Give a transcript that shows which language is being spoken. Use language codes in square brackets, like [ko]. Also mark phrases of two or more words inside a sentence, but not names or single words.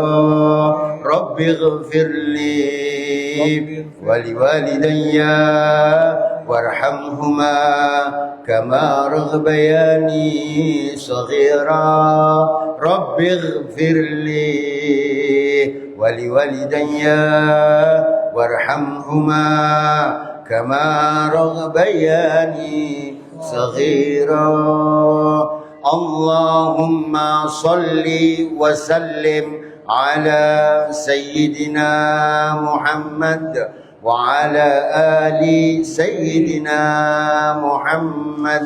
[ar] رب اغفر لي ولوالدي وارحمهما كما ربياني صغيرا. رب اغفر لي ولوالدي وارحمهما كما ربياني صغيرا. اللهم صل وسلم على سيدنا محمد وعلى آل سيدنا محمد.